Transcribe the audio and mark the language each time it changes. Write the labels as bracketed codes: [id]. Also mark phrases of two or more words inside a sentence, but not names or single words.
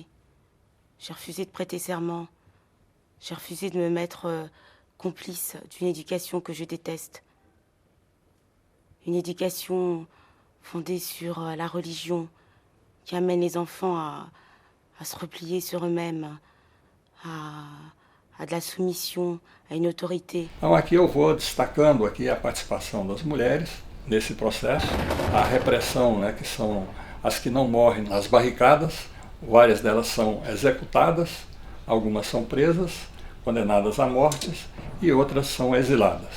[fr] J'ai refusé de prêter serment. J'ai refusé de me mettre complice d'une éducation que je déteste. Une éducation fondée sur la religion qui amène les enfants à se replier sur eux-mêmes, à de la soumission, à une autorité. [pt] Então aqui eu vou destacando aqui a participação das mulheres nesse processo, a repressão, né, que são as que não morrem nas barricadas, várias delas são executadas, algumas são presas, condenadas à morte e outras são exiladas.